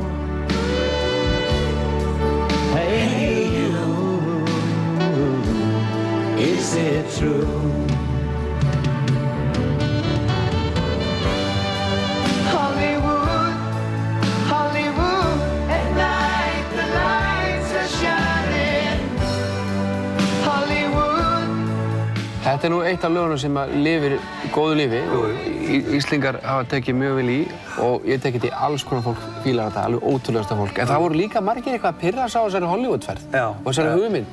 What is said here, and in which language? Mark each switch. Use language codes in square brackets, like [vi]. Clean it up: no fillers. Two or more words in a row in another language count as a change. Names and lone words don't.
[en] Hey you, is it true? Hollywood, Hollywood, at night the lights are shining. Hollywood. [is] Þetta nú eitt af lögunum sem lifir góðu lífi og Íslingar hafa tekið mjög vel í og ég tekið til alls konar fólk fílar þetta, alveg ótrúlegasta fólk. En það voru líka margir eitthvað að pirrast á þessari Hollywoodferð og þessari hugmynd.